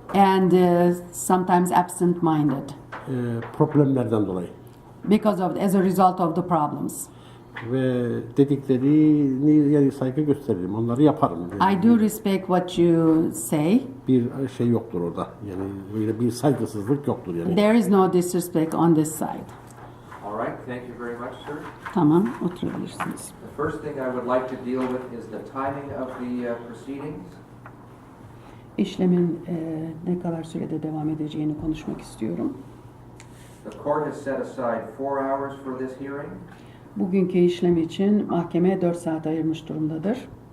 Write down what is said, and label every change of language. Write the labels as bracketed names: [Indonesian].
[English] and sometimes absent-minded [Turkish] Problemlerden dolayı. [English] because of as a result of the problems. [Turkish] Ve dediklerini yani saygı gösteririm. Onları yaparım. [English] I do respect what you say. [Turkish] Bir şey yoktur orada. Yani böyle bir saygısızlık yoktur yani. [English] There is no disrespect on this side. All right, thank you very much, sir. [Turkish] Tamam, oturabilirsiniz. [English] The first thing I would like to deal with is the timing of the proceedings. [Turkish] İşlemin ne kadar sürede devam edeceğini konuşmak istiyorum. [English] The court has set aside 4 hours for this hearing, [Turkish] Bugünkü işlem için mahkeme 4 saat ayırmış durumdadır.